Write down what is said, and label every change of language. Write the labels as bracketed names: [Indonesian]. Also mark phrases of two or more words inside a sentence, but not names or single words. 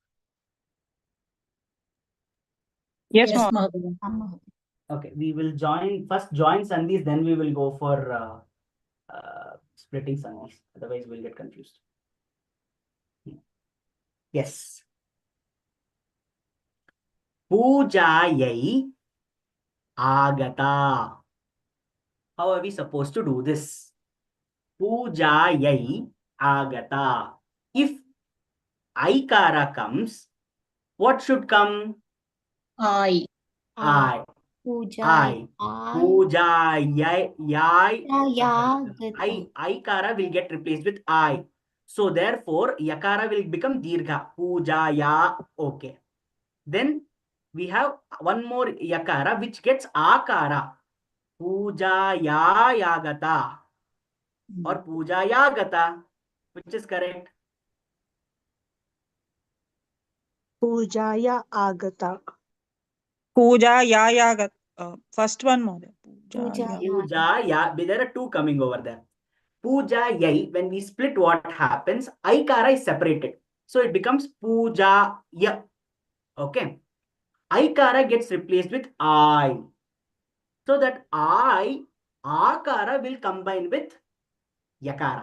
[English] Yes, Yes, Mahodaya. Mahodaya. Amma. Okay. We will first join sandhis, then we will go for splitting sandhis. Otherwise we'll get confused. [Sanskrit] Yes. पूजायै आगता. [English] How are we supposed to do this? [Sanskrit] पूजायै आगता. [English] If aikara comes, what should come? I. I. Puja. I. Pujayai. Yagata. Aikara will get replaced with I. So therefore, yakara will become dirgha. Pujaya. Okay. Then we have one more yakara which gets akara. [Sanskrit] पूजाय यागता or पूजाय गता. [English] Which is correct? [Sanskrit] पूजाय आगता. पूजा यागत. [English] First one more. Puja. Pujaya. There are two coming over there. [Sanskrit] पूजा यै, [English] when we split, what happens? Aikara is separated. So it becomes puja ya. Okay. Aikara gets replaced with I. So that akara will combine with yakara.